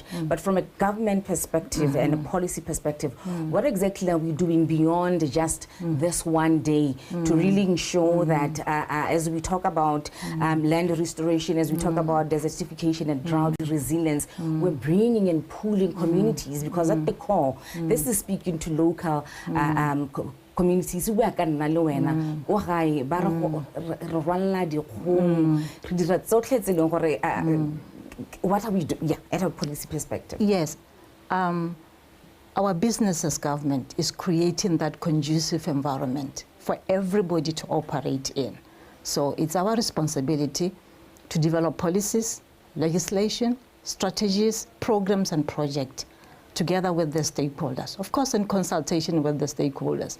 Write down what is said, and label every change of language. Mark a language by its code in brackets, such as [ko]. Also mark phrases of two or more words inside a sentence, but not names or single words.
[en] But from a government perspective and a policy perspective, what exactly are we doing beyond just this one day to really ensure that as we talk about land restoration, as we talk about desertification and drought resilience, we're bringing and pooling communities, because at the core, this is speaking to local communities who are kind of [tn] wena o gae ba re rwalla dikgomo re dira tsotlhe tse leng gore [en] what are we doing at a policy perspective? Yes, our business as government is creating that conducive environment for everybody to operate in. So it's our responsibility to develop policies, legislation, strategies, programs and projects together with the stakeholders, of course in consultation with the stakeholders.